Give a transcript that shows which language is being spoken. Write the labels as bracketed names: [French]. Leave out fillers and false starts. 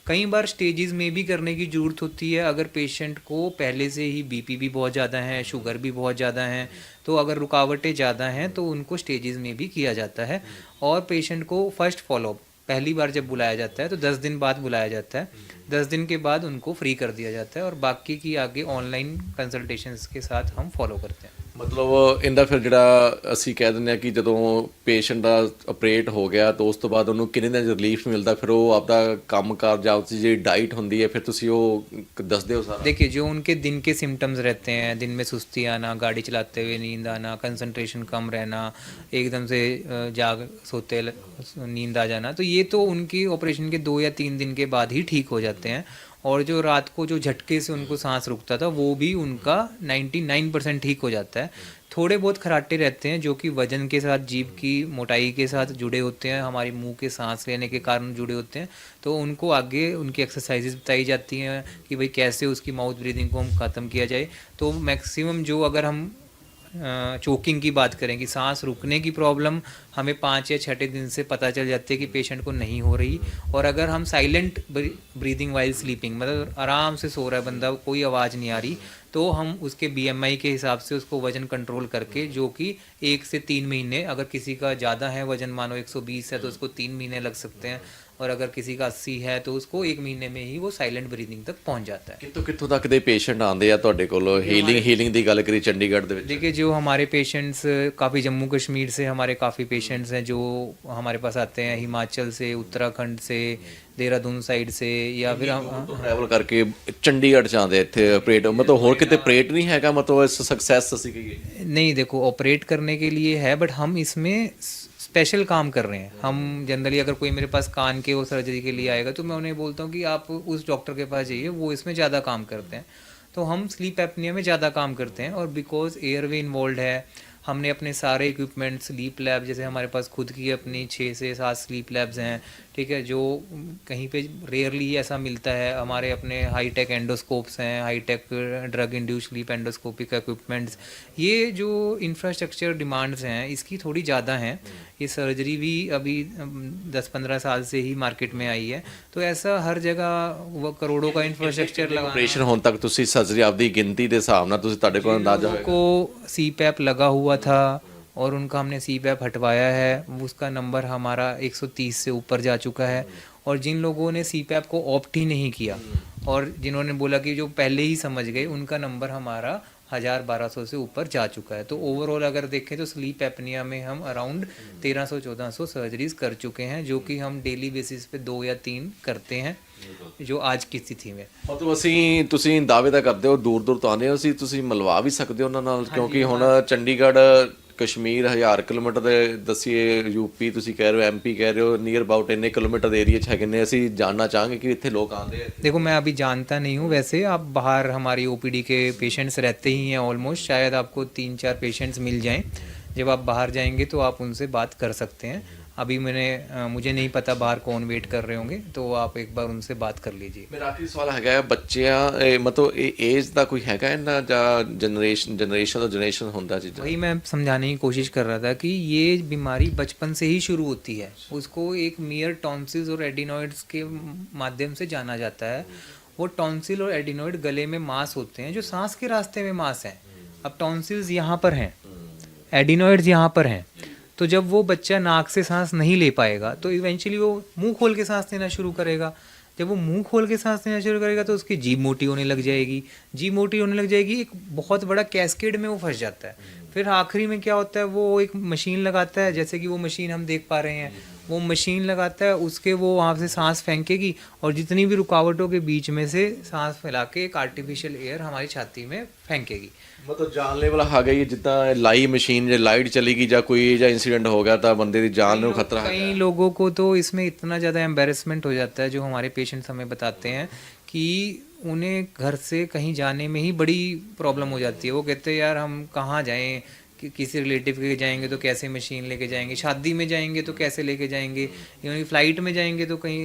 [Hindi] कई बार स्टेजेस में भी करने की ज़रूरत होती है, अगर पेशेंट को पहले से ही बीपी भी बहुत ज़्यादा है, शुगर भी बहुत ज़्यादा है, तो अगर रुकावटें ज़्यादा हैं तो उनको स्टेजेस में भी किया जाता है। और पेशेंट को फर्स्ट फॉलोअप पहली बार जब बुलाया जाता है तो 10 दिन बाद बुलाया जाता है, 10 दिन के बाद उनको फ्री कर दिया जाता है और बाकी की आगे ऑनलाइन कंसल्टेशंस के साथ हम फॉलो करते हैं। [Punjabi] ਮਤਲਬ ਇਹਦਾ ਫਿਰ ਜਿਹੜਾ ਅਸੀਂ ਕਹਿ ਦਿੰਦੇ ਆ ਕਿ ਜਦੋਂ ਪੇਸ਼ੈਂਟ ਦਾ ਆਪਰੇਟ ਹੋ ਗਿਆ ਤਾਂ ਉਸ ਤੋਂ ਬਾਅਦ ਉਹਨੂੰ ਕਿੰਨੇ ਦਿਨ ਰਿਲੀਫ ਮਿਲਦਾ, ਫਿਰ ਉਹ ਆਪਦਾ ਕੰਮਕਾਰ ਜਾਂ ਉਸ ਦੀ ਜਿਹੜੀ ਡਾਈਟ ਹੁੰਦੀ ਹੈ ਫਿਰ ਤੁਸੀਂ ਉਹ ਦੱਸਦੇ ਹੋ ਸਾਰਾ? [Hindi] देखिए जो उनके दिन के सिम्टम्स रहते हैं, दिन में सुस्ती आना, गाड़ी चलाते हुए नींद आना, कंसंट्रेशन कम रहना, एकदम से जाग सोते नींद आ जाना, तो ये तो उनकी ऑपरेशन के 2 या 3 दिन के बाद ही ठीक हो जाते हैं। और जो रात को जो झटके से उनको सांस रुकता था वो भी उनका 99% ठीक हो जाता है। थोड़े बहुत खराटे रहते हैं जो कि वजन के साथ, जीभ की मोटाई के साथ जुड़े होते हैं, हमारी मुंह के सांस लेने के कारण जुड़े होते हैं, तो उनको आगे उनकी एक्सरसाइजेज बताई जाती हैं कि भाई कैसे उसकी माउथ ब्रीदिंग को हम ख़त्म किया जाए। तो मैक्सिमम जो अगर हम चोकिंग की बात करें कि सांस रुकने की प्रॉब्लम हमें 5 या 6 दिन से पता चल जाती है कि पेशेंट को नहीं हो रही, और अगर हम साइलेंट ब्रीदिंग वाइल स्लीपिंग, मतलब आराम से सो रहा है बंदा, कोई आवाज़ नहीं आ रही, तो हम उसके BMI के हिसाब से उसको वज़न कंट्रोल करके, जो कि 1 से 3 महीने, अगर किसी का ज़्यादा है वज़न, मानो 120 है तो उसको 3 महीने लग सकते हैं, और अगर किसी का 80 है तो उसको 1 महीने में ही वो साइलेंट ब्रीदिंग तक पहुंच जाता है। [Punjabi] ਕਿੱਥੋਂ ਕਿੱਥੋਂ ਤੱਕ ਦੇ ਪੇਸ਼ੈਂਟ ਆਉਂਦੇ ਆ ਤੁਹਾਡੇ ਕੋਲ ਹੀਲਿੰਗ ਦੀ ਗੱਲ ਕਰੀ ਚੰਡੀਗੜ੍ਹ ਦੇ ਵਿੱਚ? [Hindi] देखिए जो हमारे पेशेंट्स काफ़ी जम्मू कश्मीर से हमारे काफ़ी पेशेंट्स हैं जो हमारे पास आते हैं, हिमाचल से, उत्तराखंड से, देहरादून साइड से, या फिर हम [Punjabi] ਟਰੈਵਲ ਕਰਕੇ ਚੰਡੀਗੜ੍ਹ ਚ ਆਉਂਦੇ ਇੱਥੇ ਆਪਰੇਟ, ਮਤਲਬ ਹੋਰ ਕਿਤੇ ਆਪਰੇਟ ਨਹੀਂ ਹੈਗਾ, ਮਤਲਬ ਇਸ ਸਕਸੈਸ ਅਸੀਂ ਕਹੀਏ? [Hindi] नहीं, देखो ऑपरेट करने के लिए है, बट हम इसमें स्पेशल काम कर रहे हैं। हम जनरली अगर कोई मेरे पास कान के वो सर्जरी के लिए आएगा तो मैं उन्हें बोलता हूँ कि आप उस डॉक्टर के पास जाइए, वो इसमें ज़्यादा काम करते हैं। तो हम स्लीप एपनिया में ज़्यादा काम करते हैं, और बिकॉज एयरवे इन्वॉल्व है, हमने अपने सारे इक्विपमेंट, स्लीप लैब, जैसे हमारे पास खुद की अपनी 6 से 7 स्लीप लैब्स हैं, ठीक है, जो कहीं पे रेयरली ऐसा मिलता है। हमारे अपने हाईटेक एंडोस्कोप्स हैं, hi tech drug induce sleep endoscopic equipments, ये जो इंफ्रास्ट्रक्चर डिमांड्स हैं इसकी थोड़ी ज़्यादा हैं। ये सर्जरी भी अभी 10-15 साल से ही मार्केट में आई है, तो ऐसा हर जगह वो करोड़ों का इंफ्रास्ट्रक्चर लगाना। [Punjabi] ਆਪਰੇਸ਼ਨ ਹੋਣ ਤੱਕ ਤੁਸੀਂ ਸਰਜਰੀ ਆਪਦੀ ਗਿਣਤੀ ਦੇ ਹਿਸਾਬ ਨਾਲ ਤੁਸੀਂ ਤੁਹਾਡੇ ਕੋਲ ਅੰਦਾਜ਼ਾ ਹੋਏਗਾ [Hindi] को CPAP लगा हुआ था और उनका हमने CPAP हटवाया है, उसका नंबर हमारा 130 से ऊपर जा चुका है। और जिन लोगों ने CPAP को ऑप्ट ही नहीं किया और जिन्होंने बोला कि जो पहले ही समझ गए, उनका नंबर हमारा 1000-1200 से ऊपर जा चुका है। तो ओवरऑल अगर देखें तो स्लीप एपनिया में हम अराउंड 1300-1400 सर्जरीज कर चुके हैं, जो कि हम डेली बेसिस पे 2 या 3 करते हैं जो आज की स्थिति में। [Punjabi] ਮਤਲਬ ਅਸੀਂ ਤੁਸੀਂ ਦਾਅਵੇ ਤਾਂ ਕਰਦੇ ਹੋ ਦੂਰ ਦੂਰ ਤੋਂ ਆਉਂਦੇ ਹੋ, ਤੁਸੀਂ ਮਿਲਵਾ ਵੀ ਸਕਦੇ ਹੋ ਉਹਨਾਂ ਨਾਲ, ਕਿਉਂਕਿ ਹੁਣ ਚੰਡੀਗੜ੍ਹ ਕਸ਼ਮੀਰ 1000 ਕਿਲੋਮੀਟਰ ਦੇ ਦਸੀਏ, ਯੂਪੀ ਤੁਸੀਂ ਕਹਿ ਰਹੇ ਹੋ, MP ਕਹਿ ਰਹੇ ਹੋ, ਨੀਅਰ ਅਬਾਊਟ ਇੰਨੇ ਕਿਲੋਮੀਟਰ ਦੇ ਏਰੀਆ 'ਚ ਹੈਗੇ ਨੇ। ਅਸੀਂ ਜਾਣਨਾ ਚਾਹਾਂਗੇ कि ਇੱਥੇ ਲੋਕ ਆਉਂਦੇ ਆ। [Hindi] देखो मैं अभी जानता नहीं हूँ, वैसे आप बाहर हमारी OPD के पेशेंट्स रहते ही हैं ऑलमोस्ट, शायद आपको 3-4 पेशेंट्स मिल जाएं। जब आप बाहर जाएंगे तो आप उनसे बात कर सकते हैं। अभी मुझे नहीं पता बाहर कौन वेट कर रहे होंगे, तो आप एक बार उनसे बात कर लीजिए। [Punjabi] ਮੇਰਾ ਆਖਰੀ ਸਵਾਲ ਹੈਗਾ ਹੈ, ਬੱਚਿਆਂ ਮਤਲਬ ਇਹ ਏਜ ਦਾ ਕੋਈ ਹੈਗਾ ਇਹਨਾਂ ਜਾਂ ਜਨਰੇਸ਼ਨ ਤੋਂ ਜਨਰੇਸ਼ਨ ਹੁੰਦਾ ਚੀਜ਼ਾਂ? [Hindi] वही मैं समझाने की कोशिश कर रहा था कि ये बीमारी बचपन से ही शुरू होती है। उसको एक मियर टॉन्सिल्स और एडिनॉइड्स के माध्यम से जाना जाता है। वो टॉन्सिल और एडिनॉइड गले में मांस होते हैं जो सांस के रास्ते में मांस हैं। अब टॉन्सिल्स यहाँ पर हैं, एडिनॉइड्स यहाँ पर हैं, तो जब वो बच्चा नाक से सांस नहीं ले पाएगा तो इवेंचुअली वो मुंह खोल के सांस लेना शुरू करेगा। जब वो मुंह खोल के सांस लेना शुरू करेगा तो उसकी जीभ मोटी होने लग जाएगी। जीभ मोटी होने लग जाएगी, एक बहुत बड़ा कैस्केड में वो फंस जाता है। फिर आखिरी में क्या होता है, वो एक मशीन लगाता है, जैसे कि वो मशीन हम देख पा रहे हैं, वो मशीन लगाता है, उसके वो वहाँ से सांस फेंकेगी और जितनी भी रुकावटों के बीच में से सांस फैला के एक आर्टिफिशियल एयर हमारी छाती में फेंकेगी। [Punjabi] ਮਤਲਬ ਜਾਨਲੇਵਾ ਆ ਗਈ ਜਿੱਦਾਂ ਲਾਈ ਮਸ਼ੀਨ, ਜੇ ਲਾਈਟ ਚਲੀ ਗਈ ਜਾਂ ਕੋਈ ਜਾਂ [Hindi] इंसिडेंट हो गया तो बंदे की जान में खतरा है। कई लोगों को तो इसमें इतना ज़्यादा एम्बेरसमेंट हो जाता है, जो हमारे पेशेंट्स हमें बताते हैं कि उन्हें घर से कहीं जाने में ही बड़ी प्रॉब्लम हो जाती है। वो कहते हैं यार हम कहाँ जाएं, कि किसी रिलेटिव के जाएंगे तो कैसे मशीन लेके जाएंगे, शादी में जाएंगे तो कैसे लेके जाएंगे, इवन फ्लाइट में जाएंगे तो कहीं।